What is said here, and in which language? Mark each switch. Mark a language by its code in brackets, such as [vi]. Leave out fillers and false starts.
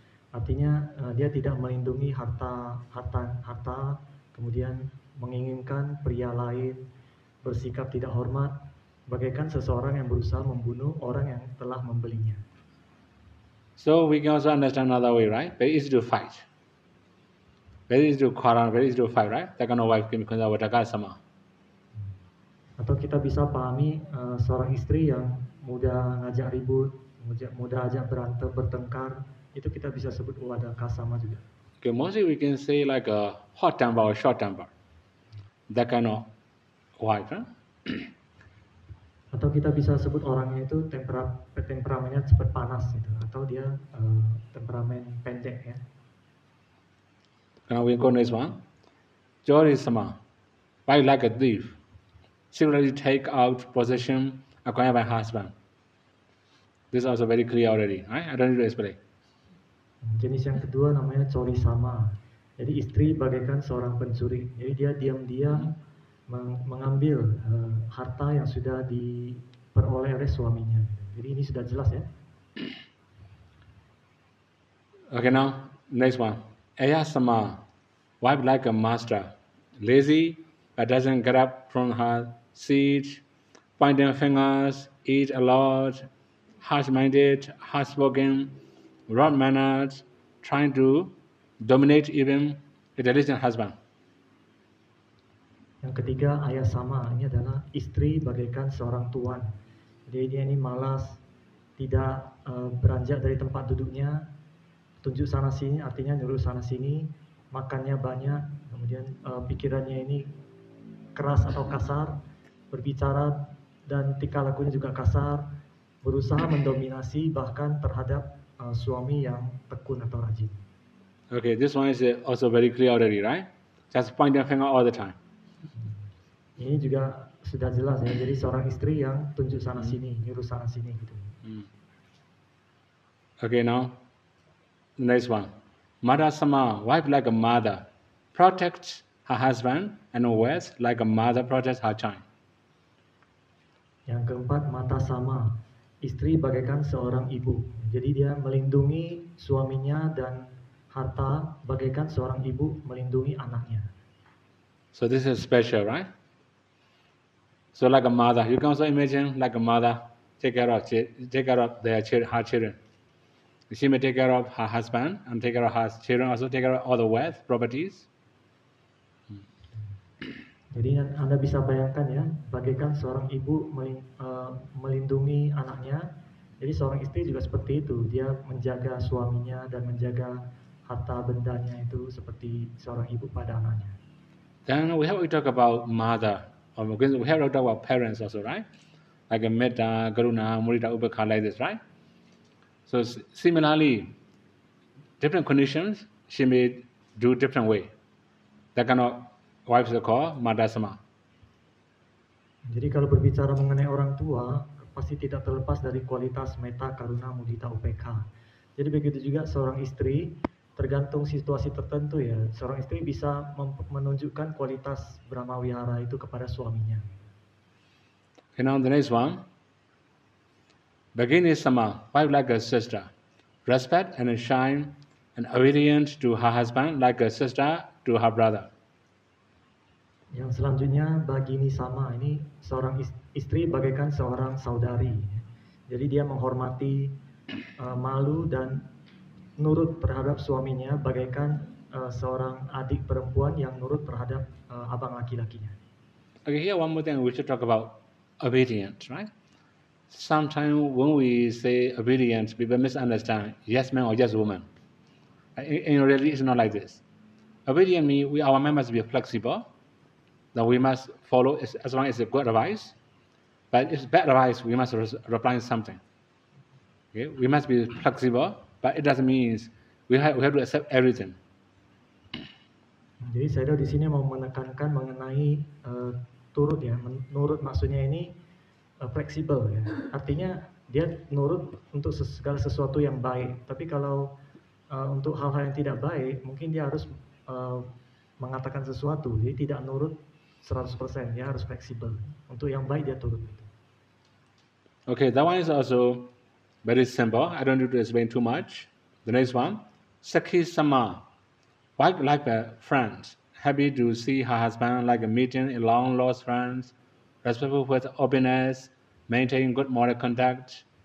[id] Artinya dia tidak melindungi harta, kemudian menginginkan pria lain, bersikap tidak hormat, bagaikan seseorang yang berusaha membunuh orang yang telah membelinya. [en] So we can also understand another way, right? Very easy to fight. Very easy to quarrel, very easy to fight, right? That kind of wife can become Vadaka Sama. [id] Atau kita bisa pahami seorang istri yang mudah ngajak ribut, mudah ajak berantem, bertengkar, itu kita bisa sebut Wadaka Sama juga. [en] Okay, mostly we can say like a hot temper or short temper. That kind of wife, huh? [id] Atau kita bisa sebut orangnya itu temperamennya cepat panas gitu, atau dia temperamen pendek ya. [en] Now we go next one. Jori Sama, wife like a thief. Secretly take out possession acquired by husband. This is also very clear already, right? I don't need to explain. [id] Jenis yang kedua namanya Chori Sama. Jadi istri bagaikan seorang pencuri. Jadi dia diam-diam mengambil harta yang sudah diperoleh oleh suaminya. Jadi ini sudah jelas ya. [en] Okay, now next one. Aya Sama, wife like a master, lazy but doesn't get up from her seat, pointing fingers, eat a lot, harsh-minded, harsh-spoken, wrong-mannered, trying to dominate even a diligent husband. [id] Yang ketiga Ayah Sama, ini adalah istri bagaikan seorang tuan. Jadi dia ini malas, tidak beranjak dari tempat duduknya, tunjuk sana sini, artinya nyuruh sana sini, makannya banyak, kemudian pikirannya ini keras atau kasar, berbicara dan tingkah lakunya juga kasar, berusaha mendominasi bahkan terhadap suami yang tekun atau rajin. [en] Okay, this one is also very clear already, right? Just point the finger all the time. [id] Ini juga sudah jelas ya, jadi seorang istri yang tunjuk sana sini, nyuruh sana sini gitu. [en] Okay, now the next one. Mother Sama, wife like a mother, protects her husband and wealth like a mother protects her child. [id] Yang keempat, Mata Sama, istri bagaikan seorang ibu. Jadi dia melindungi suaminya dan harta bagaikan seorang ibu melindungi anaknya. [en] So this is special, right? So like a mother, you can also imagine like a mother take care of her children. She may take care of her husband and take care of her children, also take care of all the wealth, properties. [id] Jadi Anda bisa bayangkan ya, bagaikan seorang ibu melindungi anaknya. Jadi seorang istri juga seperti itu, dia menjaga suaminya dan menjaga harta bendanya itu seperti seorang ibu pada anaknya. [en] Then we talk about mother, or we have to talk about parents also, right? Like a metta, karuna, mudita, upekha, like this, right? So similarly, different conditions, she may do different way. That kind of wives are called Mata Sama. [id] Jadi kalau berbicara mengenai orang tua, pasti tidak terlepas dari kualitas metta, karuna, mudita, upekha. Jadi begitu juga seorang istri, tergantung situasi tertentu ya, seorang istri bisa menunjukkan kualitas Brahma Wihara itu kepada suaminya. [en] Okay, now the next one. Bhagini Sama, wife like a sister, respect and shine and obedient to her husband like a sister to her brother. [id] Yang selanjutnya Bhagini Sama, ini seorang istri bagaikan seorang saudari. Jadi dia menghormati, malu dan nurut terhadap suaminya bagaikan seorang adik perempuan yang nurut terhadap abang laki-lakinya. [en] Okay, here one more thing we should talk about obedience, right? Sometimes when we say obedience, people misunderstand yes man or yes woman. In reality, it's not like this. Obedience means our mind must be flexible, that we must follow as long as it's good advice. But if it's bad advice, we must reply something. Okay? We must be flexible, but it doesn't mean we have to accept everything. [id] Jadi saya di sini mau menekankan mengenai turut ya, nurut maksudnya ini fleksibel ya. Artinya dia nurut untuk segala sesuatu yang baik. Tapi kalau untuk hal-hal yang tidak baik, mungkin dia harus mengatakan sesuatu. Jadi tidak nurut 100%, dia harus fleksibel. Untuk yang baik dia turut. [en] Okay, that one is also very simple. I don't need to explain too much. The next one, Sakhi Sama. Wife like a friend, happy to see her husband like a meeting in long lost friends, respectful with openness, maintaining good moral conduct.